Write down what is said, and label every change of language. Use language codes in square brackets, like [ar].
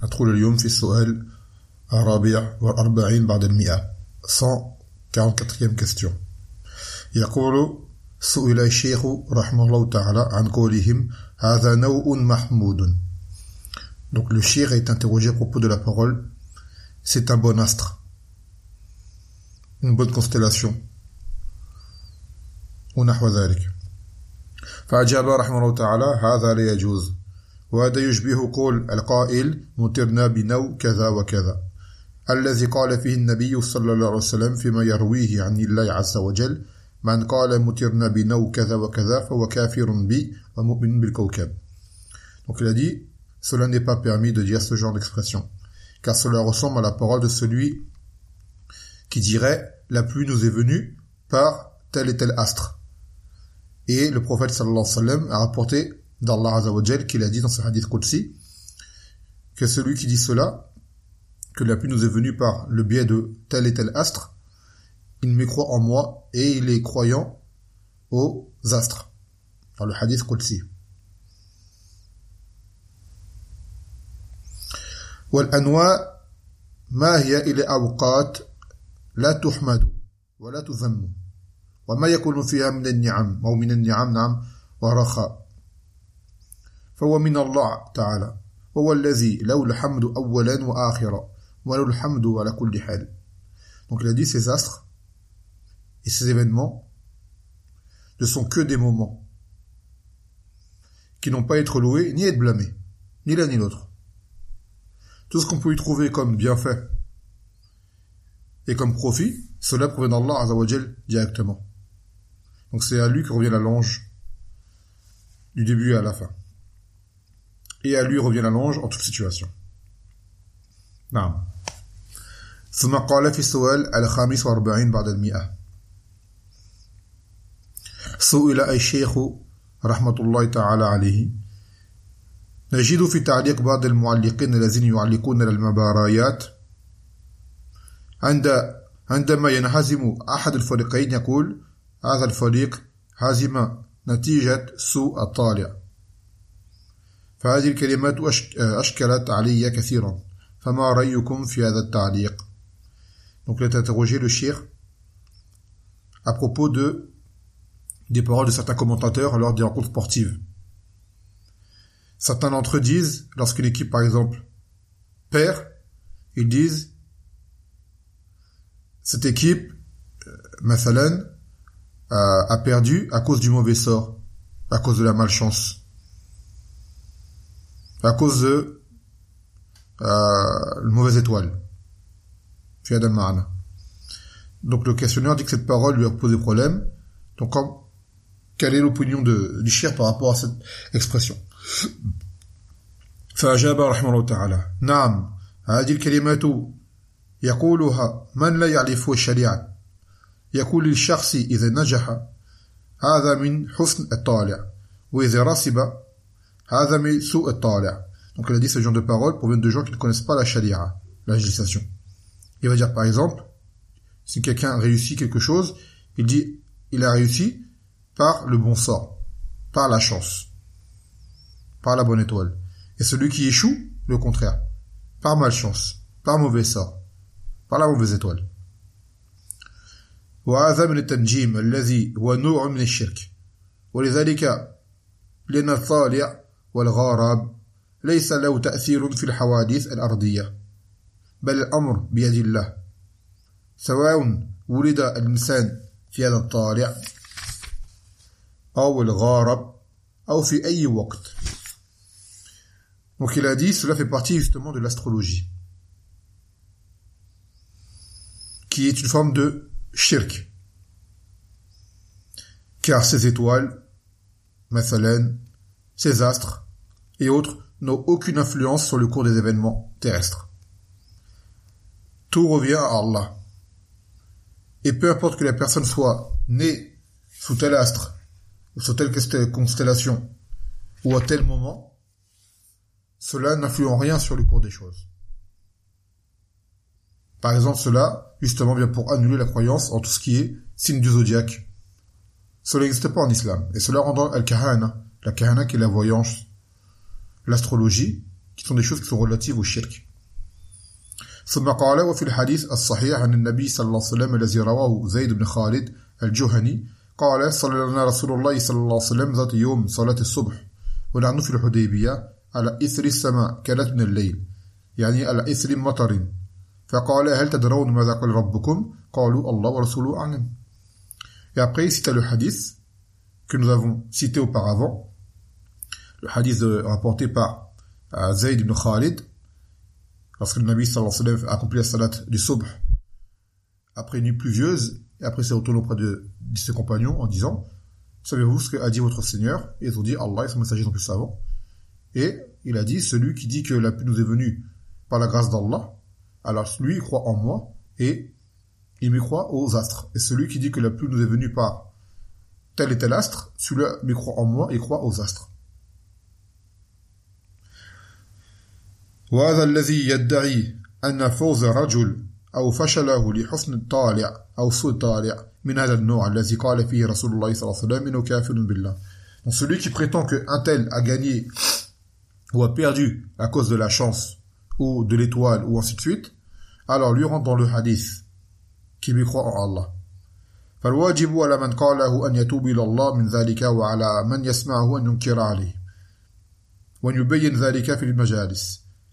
[ar] ندخل اليوم في السؤال 44 بعد 100 144 [en] question. [ar] يقول سئل الشيخ رحمه الله تعالى عن قولهم هذا نوء محمود. [fr] Donc le cheikh est interrogé à propos de la parole c'est un bon astre, une bonne constellation [ar] ونحو ذلك. فأجاب رحمه الله تعالى هذا لا يجوز وهذا يشبه قول القائل مطرنا بنو كذا وكذا الذي قال فيه النبي صلى الله عليه وسلم فيما يرويه عن الله عز وجل من قال مطرنا بنو كذا وكذا فهو كافر بي ومؤمن بالكوكب. [fr] Donc il a dit cela n'est pas permis de dire ce genre d'expression car cela ressemble à la parole de celui qui dirait la pluie nous est venue par tel et tel astre. Et le prophète sallallahu alayhi wa sallam a rapporté d'Allah Azza wa Jal qu'il a dit dans ce hadith Qudsi que celui qui dit cela, que la pluie nous est venue par le biais de tel et tel astre, il mécroit en moi et il est croyant aux astres. Dans le hadith Qudsi. [ar] والأنواع ما هي إلى أوقات لا تحمد ولا تذم وما يكون فيها من النعم أو من النعم نعم ورخاء فهو من الله تعالى وهو الذي له الحمد أولا وآخرا وله الحمد على كل حال. [fr] Donc il a dit ces astres et ces événements ne sont que des moments qui n'ont pas être loués ni être blâmés ni l'un ni l'autre. Tout ce qu'on peut y trouver comme bienfait et comme profit, cela provient d'Allah Azzawajal directement. Donc c'est à lui que revient la louange du début à la fin. Et à lui revient la louange en toute situation. [ar] Naam. ثم قال في السؤال الخامس واربعين بعد المئة سئل الشيخ رحمة الله تعالى عليه نجد في تعليق بعض المعلقين الذين يعلقون على المباريات عندما ينهزم أحد الفريقين يقول هذا الفريق هزم نتيجة سوء الطالع. فهذه الكلمات أشكلت علي كثيرا فما رأيكم في هذا التعليق. [fr] Donc il a interrogé le cheikh à propos des paroles de certains commentateurs lors des rencontres sportives. Certains d'entre eux disent, lorsqu'une équipe, par exemple, perd, ils disent « Cette équipe, Mathalan, a perdu à cause du mauvais sort, à cause de la malchance, à cause de la mauvaise étoile. » Donc le questionneur dit que cette parole lui a posé problème. Donc quelle est l'opinion du Chir par rapport à cette expression ? [ar] فأجاب رحمه الله تعالى نعم هذه الكلمات يقولها من لا يعرف الشريعة يقول للشخص إذا نجح هذا من حسن الطالع وإذا رسب هذا من سوء الطالع. [fr] Donc il a dit ce genre de paroles proviennent de gens qui ne connaissent pas la charia, la législation. Il va dire par exemple si quelqu'un réussit quelque chose il dit il a réussi par le bon sort, par la chance, par la bonne étoile. Et celui qui échoue, le contraire, par malchance, par mauvais sort, par la mauvaise étoile. [ar] وهذا من التنجيم الذي هو نوع من الشرك ولذلك لأن الطالع والغارب ليس له تأثير في الحوادث الأرضية بل الأمر بيد الله سواء ولد الإنسان في هذا الطالع أو الغارب أو في أي وقت. [fr] Donc il a dit, cela fait partie justement de l'astrologie, qui est une forme de shirk. Car ces étoiles, Mathalène, ces astres et autres n'ont aucune influence sur le cours des événements terrestres. Tout revient à Allah. Et peu importe que la personne soit née sous tel astre, ou sous telle constellation, ou à tel moment, cela n'influe en rien sur le cours des choses. Par exemple, cela, justement, vient pour annuler la croyance en tout ce qui est signe du zodiaque. Cela n'existe pas en islam. Et cela rendant al-kahana, la kahana qui est la voyance, l'astrologie, qui sont des choses qui sont relatives au shirk. [ar] ثم قال وفي الحديث الصحيح عن النبي صلى الله عليه وسلم الذي رواه زيد بن خالد الجهني قال صلى لنا رسول الله صلى الله عليه وسلم ذات يوم صلاة الصبح ونحن في الحديبية على إثر السماء كانت من الليل يعني على إثر مطر فقال هل تدرون ماذا قال ربكم قالوا الله ورسوله أعلم. [fr] Et après il cite le hadith que nous avons cité auparavant, le hadith rapporté par Zayd ibn Khalid, lorsque le Nabi sallallahu alayhi wa sallam a accompli la salat du subh après une nuit pluvieuse, et après s'est retourné auprès de ses compagnons en disant « Savez-vous ce qu'a dit votre Seigneur ?» Et ils ont dit « Allah et son messager sont plus savants. » Et il a dit « Celui qui dit que la pluie nous est venue par la grâce d'Allah, alors lui il croit en moi et il me croit aux astres. Et celui qui dit que la pluie nous est venue par tel et tel astre, celui-là me croit en moi et croit aux astres. » [ar] وهذا الذي يدعي أن فوز رجل أو فشله لحسن الطالع أو سوء الطالع من هذا النوع الذي قال فيه رسول الله صلى الله عليه وسلم إنه كافر بالله. [fr] Donc celui qui prétend que un tel a gagné ou a perdu à cause de la chance ou de l'étoile ou ainsi de suite, alors lui rentre dans le hadith qui lui croit en Allah. [ar] فالواجب على من قاله أن يتوب إلى الله من ذلك وعلى من يسمعه أن ينكر عليه ويبين ذلك في المجالس.